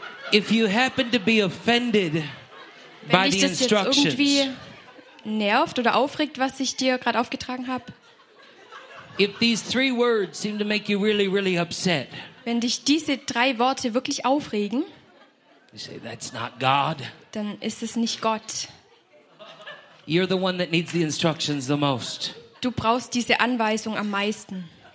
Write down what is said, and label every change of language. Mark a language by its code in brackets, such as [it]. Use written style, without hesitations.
[en] If you happen to be offended by the instructions, [de] wenn dich das jetzt irgendwie nervt oder aufregt, was ich dir gerade aufgetragen habe, [en] if these three words seem to make you really, really upset, [de] wenn dich diese drei Worte wirklich aufregen, [en] you say, that's not God, [de] dann ist es nicht Gott. [en] You're the one that needs the instructions the most. [de] Du brauchst diese Anweisung am meisten.